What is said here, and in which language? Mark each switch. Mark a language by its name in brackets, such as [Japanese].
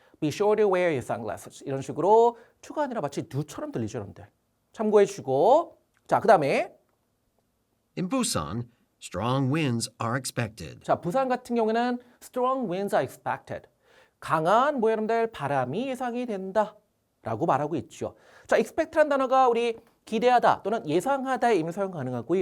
[English] be sure to wear your sunglasses [Korean] 이런 식으로 to가 아니라 마치 do처럼 들리죠, 여러분들. 참고해 주시고 자, 그 다음에 [English] In Busan, strong winds are expected. [Korean] 자, 부산 같은 경우에는 [English] strong winds are expected. [Korean] 강한 뭐 여러분들 바람이 예상이 된다 라고 말하고 있죠. 자, expect란 단어가 우리 기대하다 또는 예상하다의 의미로 사용 가능하고요.